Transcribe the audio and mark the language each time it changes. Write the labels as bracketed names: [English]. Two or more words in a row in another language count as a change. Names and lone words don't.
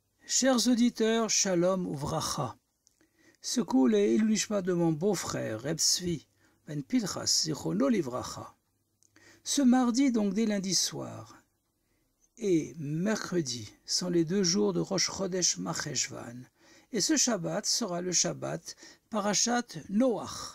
[French] Chers auditeurs, [Hebrew] שלום וברכה. [French] Secoue les illushma de mon beau-frère, [Hebrew] רב צבי בן פנחס זכרונו לברכה. [French] Ce mardi, donc dès lundi soir, et mercredi sont les 2 jours de [Hebrew] ראש חודש מרחשוון, [French] et ce Shabbat sera le [Hebrew] שבת פרשת נח.